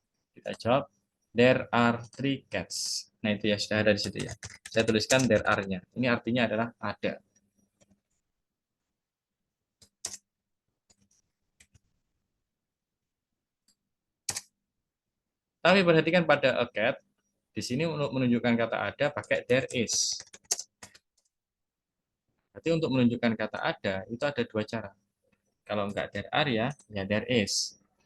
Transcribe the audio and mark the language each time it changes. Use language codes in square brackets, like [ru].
[id] Kita jawab, [en] there are 3 cats. [id] Nah itu ya, sudah ada di situ ya. Saya tuliskan [en] there are- [id] nya. Ini artinya adalah ada. Tapi perhatikan pada [en] a cat, [id] di sini untuk menunjukkan kata ada pakai [en] there is. [id] Berarti untuk menunjukkan kata ada, itu ada 2 cara. Kalau enggak [en] there are [id] ya [en] there is.